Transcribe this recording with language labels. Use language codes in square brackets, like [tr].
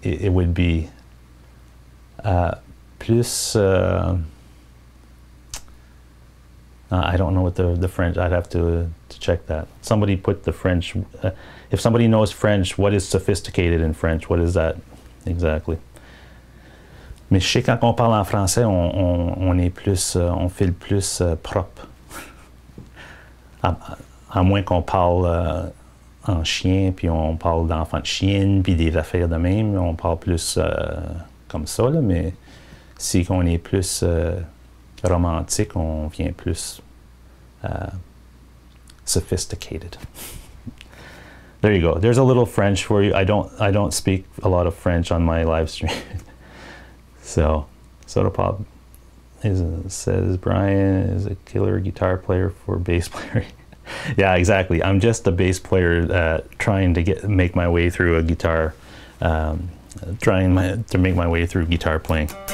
[en] It would be plus. I don't know what the French. I'd have to check that. Somebody put the French. If somebody knows French, what is sophisticated in French? What is that exactly? [fr] Mais je sais quand on parle en français, on est plus, on file plus propre. À moins qu'on parle en chien, puis on parle d'enfants de chienne, puis des affaires de même, on parle plus comme ça, là, mais si on est plus romantique, on vient plus sophisticated. [en] There you go. There's a little French for you. I don't speak a lot of French on my live stream. So, Soda Pop says Brian is a killer guitar player for bass player. Yeah, exactly. I'm just a bass player trying to make my way through a guitar, trying to make my way through guitar playing.